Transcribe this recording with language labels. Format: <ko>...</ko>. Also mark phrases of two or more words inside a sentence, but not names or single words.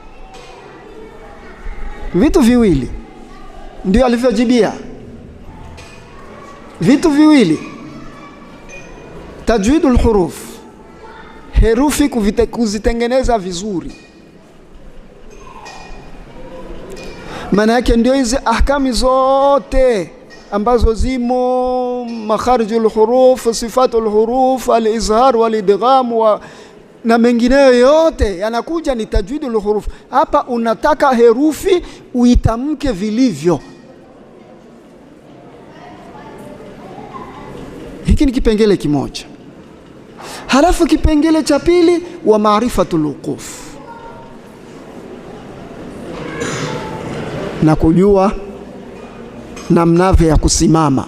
<sw>Vitu viwili ndio alivyojibia, vitu viwili:</sw> <ar>تجويد الحروف,</ar> <sw>herufi kuzitengeneza vizuri. Maana yake ndio hizi ahkami zote ambazo zimo,</sw> <ar>مخارج الحروف, صفات الحروف, الإظهار والإدغام</ar> <sw>na mengineyo yote yanakuja ni</sw> <ar>تجويد الحروف.</ar> <sw>Hapa unataka herufi uitamke vilivyo. Hiki ni kipengele kimoja. Halafu kipengele cha pili,</sw> <ar>ومعرفة الوقوف,</ar> <sw>na kujua namna ya kusimama.</sw>